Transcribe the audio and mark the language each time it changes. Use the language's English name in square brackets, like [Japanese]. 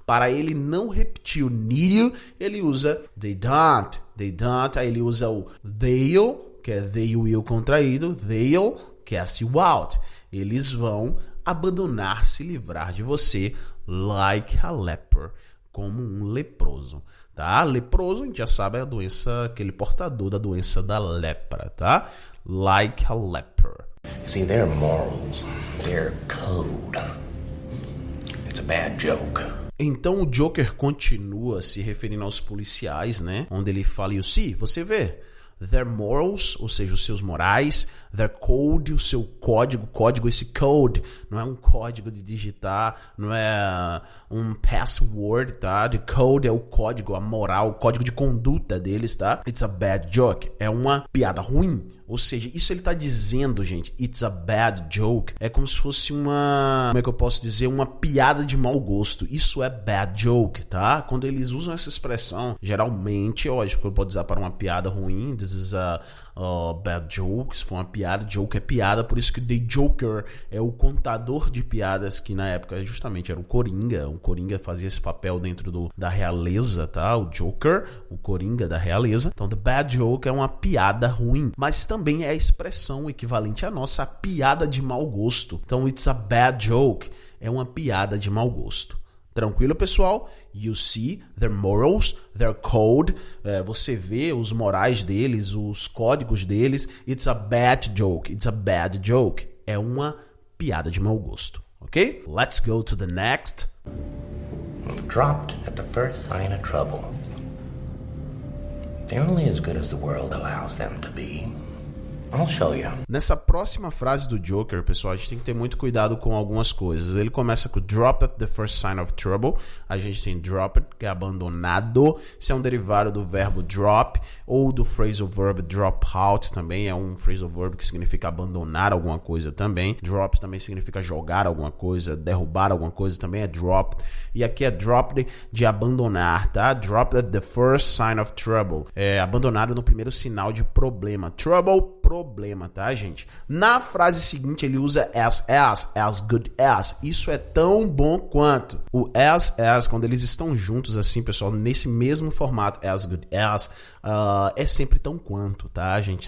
[Portuguese] Para ele não repetir o need you, ele usa they don't, aí ele usa o they'll, que é they will contraído, [English] they'll cast you out. [Portuguese] Eles vão abandonar, se livrar de você, [English] like a leper, [Portuguese] como um leproso, tá? Leproso, a gente já sabe, é a doença, aquele portador da doença da lepra, tá? [English] Like a leper. See, their morals, their code, it's a bad joke. [Portuguese] Então o Joker continua se referindo aos policiais, né? Onde ele fala, [English] you see, [Portuguese] você vê, [English] their morals, [Portuguese] ou seja, os seus morais, [English] their code, [Portuguese] o seu código, esse code não é um código de digitar, não é um password, tá? The code é o código, a moral, o código de conduta deles, tá? It's a bad joke, é uma piada ruim. Ou seja, isso ele tá dizendo, gente, [English] it's a bad joke. [Portuguese] É como se fosse uma, como é que eu posso dizer, uma piada de mau gosto. Isso é bad joke, tá? Quando eles usam essa expressão, geralmente, lógico, pode usar para uma piada ruim. [English] This is a bad joke. [Portuguese] Se for uma piada, joke é piada. Por isso que The Joker é o contador de piadas, que na época justamente era o Coringa. O Coringa fazia esse papel dentro da realeza, tá? O Joker, o Coringa da realeza. Então, [English] the bad joke [Portuguese] é uma piada ruim. Mas também é a expressão equivalente à nossa, a piada de mau gosto. Então, [English] it's a bad joke. [Portuguese] É uma piada de mau gosto. Tranquilo, pessoal? [English] You see their morals, their code. [Portuguese] Você vê os morais deles, os códigos deles. [English] It's a bad joke. It's a bad joke. [Portuguese] É uma piada de mau gosto. [English] Ok? Let's go to the next. Dropped at the first sign of trouble. They're only as good as the world allows them to be. I'll show you. [Portuguese] Nessa próxima frase do Joker, pessoal, a gente tem que ter muito cuidado com algumas coisas. Ele começa com [English] drop at the first sign of trouble. [Portuguese] A gente tem drop it, que é abandonado. Isso é um derivado do verbo drop ou do phrasal verb drop out também. É um phrasal verb que significa abandonar alguma coisa também. Drop também significa jogar alguma coisa, derrubar alguma coisa também é drop. E aqui é drop de abandonar, tá? [English] Drop at the first sign of trouble. [Portuguese] É abandonado no primeiro sinal de problema. Trouble, problema, tá, gente? Na frase seguinte, ele usa [English] as good as. [Portuguese] Isso é tão bom quanto. O as, quando eles estão juntos assim, pessoal, nesse mesmo formato, [English] as good as, [Portuguese] é sempre tão quanto, tá, gente?